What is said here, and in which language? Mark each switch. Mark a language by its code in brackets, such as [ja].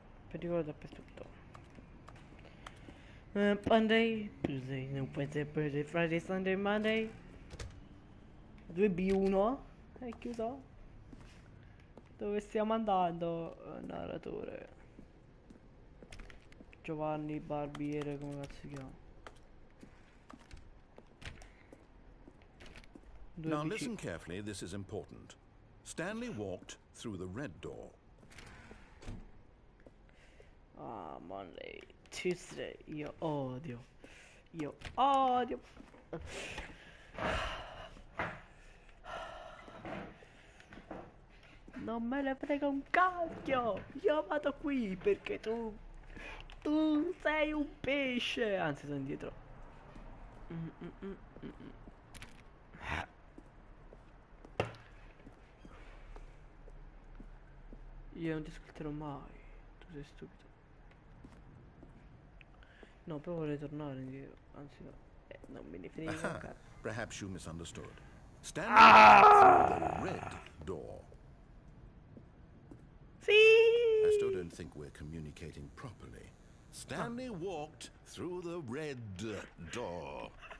[it] pericolo dappertutto. [en] Monday, Tuesday, no, Wednesday, Thursday, Friday, Sunday, Monday. [it] 2B1. È chiuso. Dove stiamo andando, narratore? Giovanni Barbiere, come cazzo si chiama? [en] Now 2BC. listen carefully, this is important. Stanley walked through the red door. [it] Ah, [en] Monday, Tuesday, [it] io odio. Io odio. Non me ne frega un cacchio. Io vado qui perché tu sei un pesce. Anzi, sono indietro. Mm, mm, mm, mm, mm. Io non ti ascolterò mai. Tu sei stupido. No, però vorrei tornare indietro. Anzi, no. Non me ne frega un Aha, cazzo. [en] perhaps you misunderstood. Stanley walked through the red door. I still [it] Sì. [en] don't think we're communicating properly. Stanley walked through the red door.